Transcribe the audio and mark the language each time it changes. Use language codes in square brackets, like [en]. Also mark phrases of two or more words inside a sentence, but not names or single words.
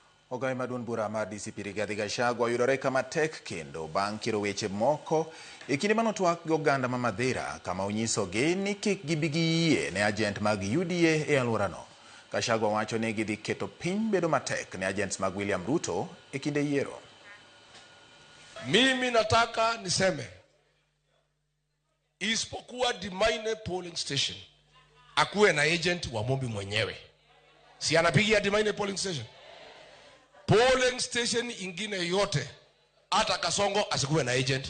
[luo] Ogai maduong' bura mar DCP Rigathi Gachagua oyudore kama tek kendo bang' kiro weche moko e kinde mano twak gi oganda ma Madhira kama onyisogi ni kik gibi giyie ne ajent mag UDA e alworano. Gachagua wacho ni gidhi keto piny bedo matek ne agents mag William Ruto e kinde yiero. [sw] Mimi nataka niseme isipokuwa Dimaine polling station akuwe na agent wa Mumbi mwenyewe. Si anapigia Dimaine polling station? Polling station ingine yote hata Kasongo asikuwe na agent.